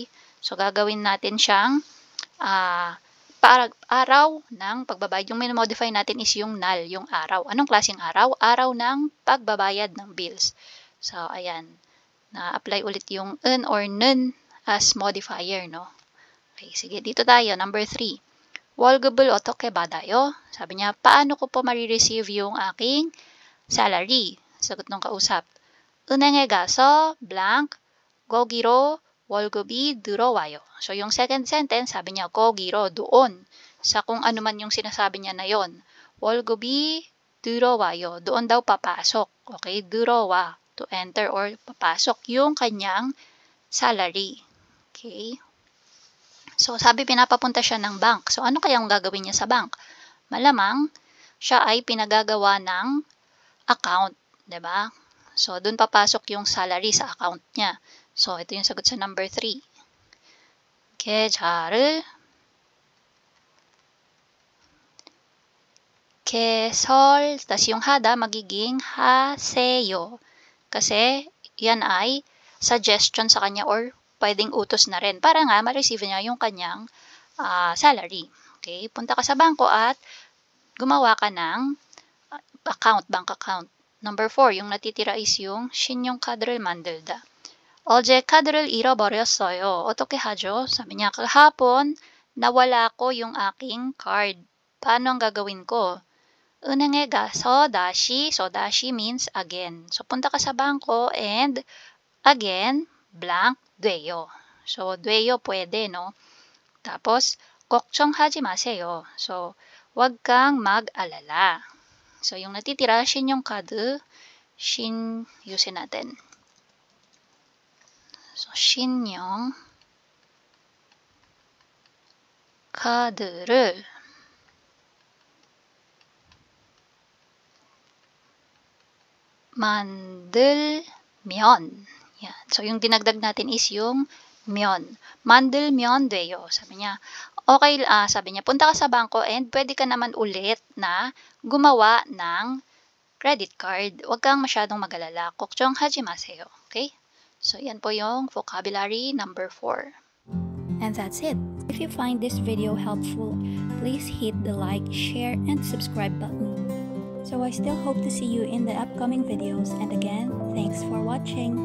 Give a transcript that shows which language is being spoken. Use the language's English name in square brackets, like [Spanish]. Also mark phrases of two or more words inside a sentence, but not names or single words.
[Filipino] So gagawin natin siyang araw ng pagbabayad. Yung minimodify natin is yung null, yung araw. Anong klaseng araw? Araw ng pagbabayad ng bills. So, ayan. Na-apply ulit yung un or nun as modifier, no? Okay, sige. Dito tayo. Number 3. [Korean] 월급을 어떻게 받아요? [Filipino] Sabi niya, paano ko po marireceive yung aking salary? Sagot ng kausap. [Korean] 은행에 가서 blank, 거기로 월급이 들어와요. [Filipino] So, yung second sentence, sabi niya, 거기로, doon. Sa kung ano man yung sinasabi niya na yon. [Korean] 월급이 들어와요. [Filipino] Doon daw papasok. Okay? [Korean] 들어와, [English] to enter or [Filipino] papasok yung kanyang salary. Okay? So, sabi pinapapunta siya ng bank. So, ano kayang gagawin niya sa bank? Malamang, siya ay pinagagawa ng account. Diba? So, doon papasok yung salary sa account niya. So, ito yung sagot sa number 3. [Korean] 계좌를 개설, [Filipino] tas yung hada magiging haseyo. Kasi, yan ay suggestion sa kanya or pwedeng utos na rin para nga ma-receive niya yung kanyang salary. Okay? Punta ka sa bangko at gumawa ka ng account, [English] bank account. [Filipino] Number 4, yung natitira is yung [Korean] 신용카드를 만들다. 어제 카드를 잃어버렸어요. 어떻게 하죠? [Filipino] Sabi niya, kahapon, nawala ko yung aking card. Paano ang gagawin ko? [Korean] 은행에 가서 다시, [English] so dashi means again. [Filipino] So punta ka sa bangko [English] and again, [Korean] blank, 돼요. [Filipino] So 돼요 pwede, no? Tapos, [Korean] 걱정하지 마세요. [Filipino] So, wag kang mag-alala. So yung natitira, 신용카드, usin natin. So, [Korean] 신용 카드를 만들면, [Filipino] yan. So, yung dinagdag natin is yung 면. [Korean] 만들면 돼요. [Filipino] Sabi niya, okay, sabi niya, punta ka sa bangko and pwede ka naman ulit na gumawa ng [English] credit card. [Filipino] Huwag kang masyadong mag-alala. [Korean] 걱정하지 마세요. [Filipino] Okay? So, yan po yung vocabulary number 4. [English] And that's it. If you find this video helpful, please hit the like, share, and subscribe button. So I still hope to see you in the upcoming videos. And again, thanks for watching.